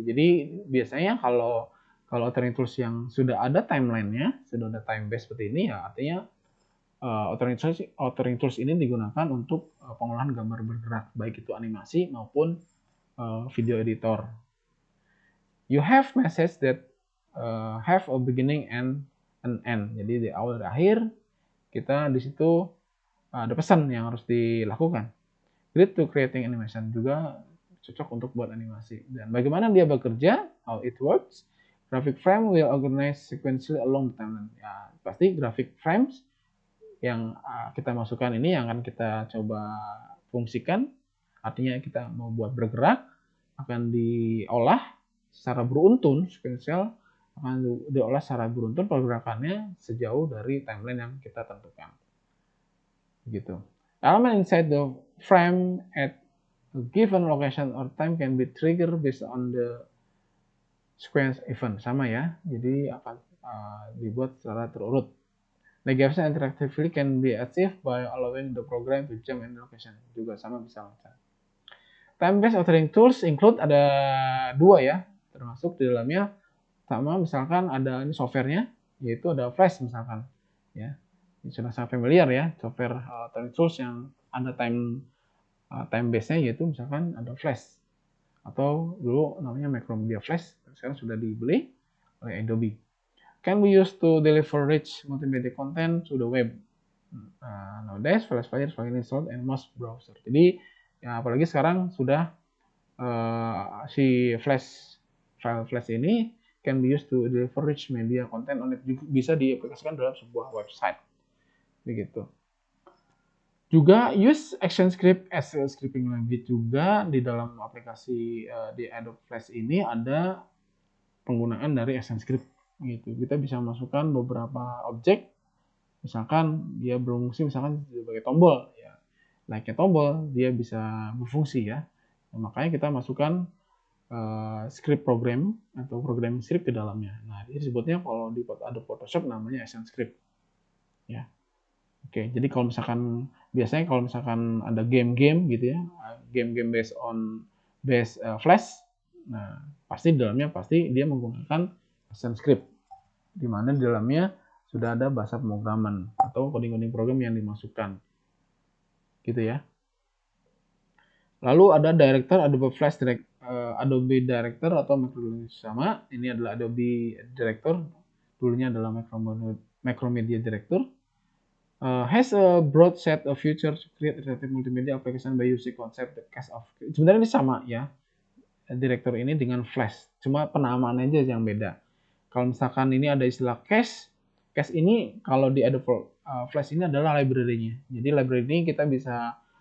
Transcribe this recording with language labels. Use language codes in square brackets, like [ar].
[id] Jadi biasanya kalau authoring tools yang sudah ada timelinenya, sudah ada time base seperti ini ya, artinya authoring tools ini digunakan untuk pengolahan gambar bergerak, baik itu animasi maupun video editor. [en] You have message that have a beginning and an end. [id] Jadi di awal dan akhir kita di situ ada pesan yang harus dilakukan. [en] Grid to creating animation [id] juga cocok untuk buat animasi. Dan bagaimana dia bekerja, [en] how it works. Graphic frame will organize sequentially along the timeline. [id] Ya, pasti graphic frames yang kita masukkan ini yang akan kita coba fungsikan. Artinya kita mau buat bergerak, akan diolah secara beruntun, sequential akan diolah secara beruntun pergerakannya sejauh dari timeline yang kita tentukan. Gitu. [en] Element inside the frame at a given location or time can be triggered based on the sequence event. [id] Sama ya, jadi akan dibuat secara terurut. [en] Navigation interactively can be achieved by allowing the program to jump in location. [id] Juga sama bisa loncat. [en] Time-based authoring tools include [id] ada 2 ya, termasuk di dalamnya sama misalkan ada ini softwarenya, yaitu ada Flash misalkan ya. Ini sudah sangat familiar ya, software authoring tools yang ada time base-nya, yaitu misalkan ada Flash atau dulu namanya Macromedia Flash, sekarang sudah dibeli oleh Adobe. [en] Can be used to deliver rich multimedia content to the web. Nowadays, Flash player is widely installed in most browser. [id] Jadi ya, apalagi sekarang sudah si file Flash ini [en] can be used to deliver rich media content on it, [id] bisa diaplikasikan dalam sebuah website. Begitu. [en] Juga use ActionScript as a scripting language. [id] Juga di dalam aplikasi di Adobe Flash ini ada penggunaan dari ActionScript gitu. Kita bisa masukkan beberapa objek, misalkan dia berfungsi misalkan sebagai tombol ya. Like tombol dia bisa berfungsi ya. Nah, makanya kita masukkan script program atau programming script ke dalamnya. Nah, ini disebutnya kalau di Adobe Photoshop namanya ActionScript. Ya. Oke, jadi kalau misalkan biasanya kalau misalkan ada game-game gitu ya, game-game [en] based on Flash, [id] nah pasti di dalamnya dia menggunakan ActionScript, di mana di dalamnya sudah ada bahasa pemrograman atau coding-coding program yang dimasukkan, gitu ya. Lalu ada director Adobe Flash Adobe Director atau metodologi sama. Ini adalah Adobe Director, dulunya adalah Macromedia Director. [en] Has a broad set of features to create interactive multimedia application by using concept the case of. [id] Sebenarnya ini sama ya, Director ini dengan Flash, cuma penamaannya aja yang beda. Kalau misalkan ini ada istilah cache ini kalau di Adobe Flash ini adalah library-nya. Jadi library ini kita bisa